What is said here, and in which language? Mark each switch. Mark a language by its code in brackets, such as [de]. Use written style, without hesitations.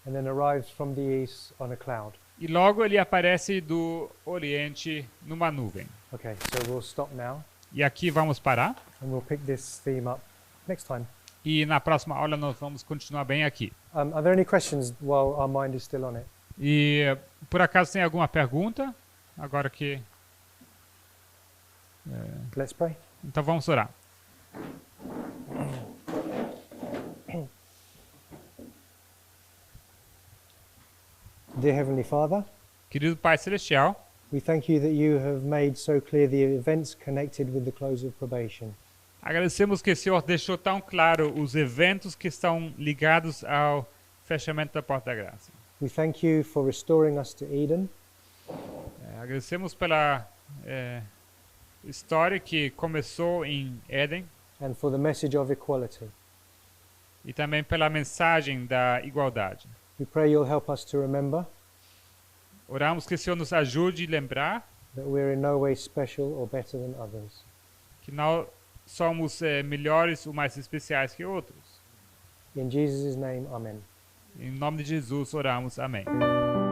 [en] and then arrives from the east on a cloud. [pt] e logo ele aparece do Oriente numa nuvem. [en] Okay, so we'll stop now, [pt] E aqui vamos parar. [en] and we'll pick this theme up next time. [pt] E na próxima aula nós vamos continuar bem aqui. [en] Are there any questions while our mind is still on it? [pt] E por acaso tem alguma pergunta? Agora que... [en] Let's pray. [pt] Então vamos orar. [en] Dear Heavenly Father, [pt] Querido Pai Celestial, [en] we thank you that you have made so clear the events connected with the close of probation. [pt] agradecemos que o Senhor deixou tão claro os eventos que estão ligados ao fechamento da porta da graça. [en] We thank you for restoring us to Eden, [pt] Agradecemos pela história que começou em Éden [en] and for the message of equality. [pt] e também pela mensagem da igualdade. [en] We pray you'll help us to remember [pt] Oramos que o Senhor nos ajude a lembrar [en] that we're in no way special or better than others. [pt] que nós somos melhores ou mais especiais que outros. [en] In Jesus' name, amen. [pt] Em nome de Jesus oramos. Amém.